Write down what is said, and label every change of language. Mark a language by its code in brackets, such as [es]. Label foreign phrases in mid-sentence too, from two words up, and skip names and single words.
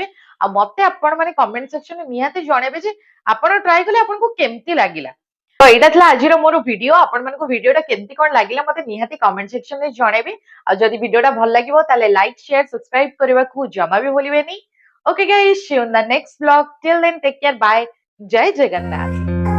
[or] ଆଉ ମତେ ଆପଣ ମାନେ [en] comment sectionରେ [or] ନିହାତି ଜଣେଇବେ ଯେ ଆପଣ ଟ୍ରାଏ କଲେ ଆପଣଙ୍କୁ କେମିତି ଲାଗିଲା। ତ ଏଇଟା ଥିଲା ଆଜିର ମୋର ଭିଡିଓ। ଆପଣମାନଙ୍କୁ ଭିଡିଓଟା କେମିତି କଣ ଲାଗିଲା ମତେ ନିହାତି [en] comment sectionରେ [or] ଜଣେଇବେ। ଆଉ ଯଦି ଭିଡିଓଟା ଭଲ ଲାଗିବ ତାହେଲେ [en] like share subscribe [or] କରିବାକୁ ଜମା ବି ଭୁଲିବେନି। [en] okay guys, see you in the next vlog. Till then, take care. Bye. [or] ଜୟ ଜଗନ୍ନାଥ।